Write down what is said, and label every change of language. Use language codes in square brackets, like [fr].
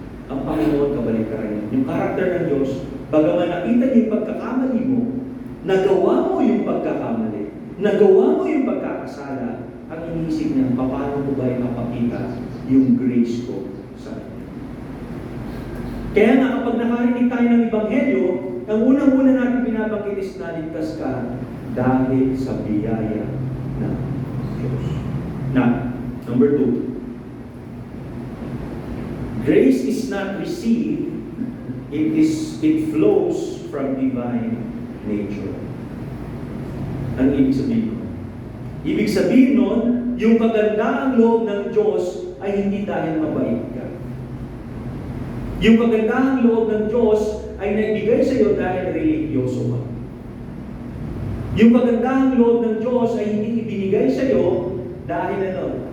[tl] Ang Panginoon kabaliktaran niya. Yung karakter ng Diyos, bagaman nakita niya yung pagkakamali mo, nagawa mo yung pagkakamali, nagawa mo yung pagkakasala, ang iniisip niya, paano ko ba ipapakita yung grace ko sa kanya. Kaya nga kapag nakarinig tayo ng Ebanghelyo, ang unang-una natin binabanggit is naligtas ka dahil sa biyaya ng Diyos. [en] Now, number 2. Grace is not received, it flows from divine nature. [tl] Ano ibig sabihin? Ibig sabihin nun, yung kagandaang loob ng Diyos ay hindi dahil mabait ka. Yung kagandaang loob ng Diyos ay naibigay sa iyo dahil religyoso ka. Yung kagandaang loob ng Diyos ay hindi ibinigay sa iyo dahil ano?